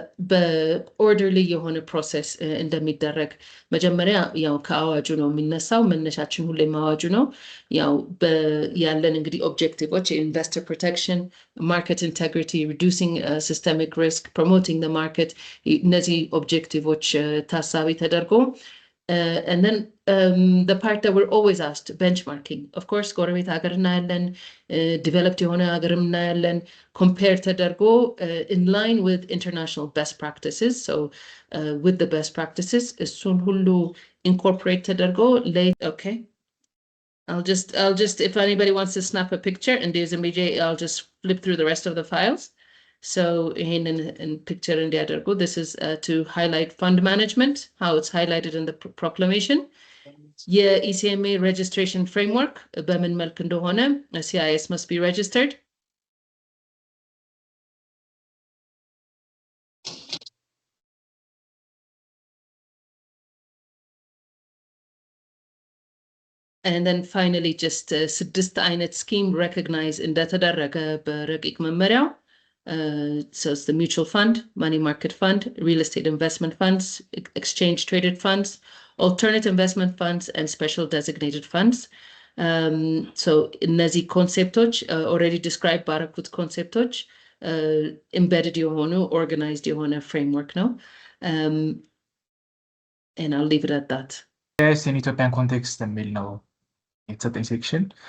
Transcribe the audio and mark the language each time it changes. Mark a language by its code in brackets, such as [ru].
[am] በኦርደርሊ የሆነ ፕሮሰስ እንደሚደረግ መጀመሪያ ያው ከአዋጁ ነው የሚነሳው መነሻችን ሁሌም አዋጁ ነው ያው ያለን እንግዲህ ኦብጀክቲቮች ኢንቨስተር ፕሮቴክሽን ማርኬት ኢንቴግሪቲ ሪዱሲንግ ሲስተሚክ ሪስክ ፕሮሞቲንግ ዘ ማርኬት እነዚህ ኦብጀክቲቮች ታሳቢ ተደርጎ [en] and then the part that we're always asked, benchmarking. Of course, [am] ጎረቤት ሀገር እናያለን, [en] developed የሆነ ሀገርም እናያለን, compared ተደርጎ in line with international best practices. So with the best practices, እሱን ሁሉ incorporate ተደርጎ okay. I'll just if anybody wants to snap a picture and there's a I'll just flip through the rest of the files. So in picture in the this is to highlight fund management, how it's highlighted in the proclamation. ECMA registration framework, [am] በምን መልክ እንደሆነ [en] CIS must be registered. And then finally just [am] ስድስት አይነት [en] scheme recognize እንደተደረገ በረቂቅ መመሪያው. So it's the mutual fund, money market fund, real estate investment funds, exchange traded funds, alternate investment funds, and special designated funds. [am] So እነዚህ ኮንሴፕቶች already described ባረኩት ኮንሴፕቶች embedded የሆኑ organized የሆነ framework ነው. [en] And I'll leave it at that. Yes, in Ethiopian context [am] የሚል ነው የተሰጠኝ ሴክሽን.